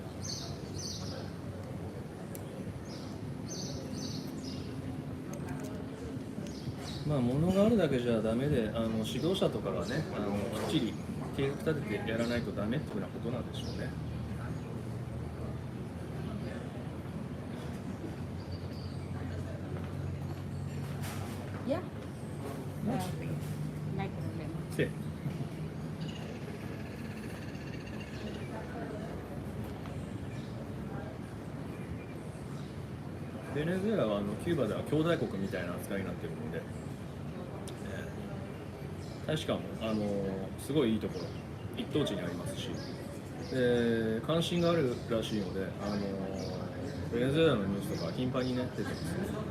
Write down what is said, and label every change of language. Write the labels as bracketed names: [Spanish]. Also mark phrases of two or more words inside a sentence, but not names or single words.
[Japanese] まあ、物があるだけじゃダメで、指導者とかがね、きっちり計画立ててやらないとダメっていうふうなことなんでしょうね。 [English] Yeah. [Spanish] No hay problema. Sí. [Japanese] ベネズエラはキューバでは兄弟国みたいな扱いになっているので、大使館もすごいいいところ、一等地にありますし、関心があるらしいので、ベネズエラのニュースとか頻繁にね出てますね。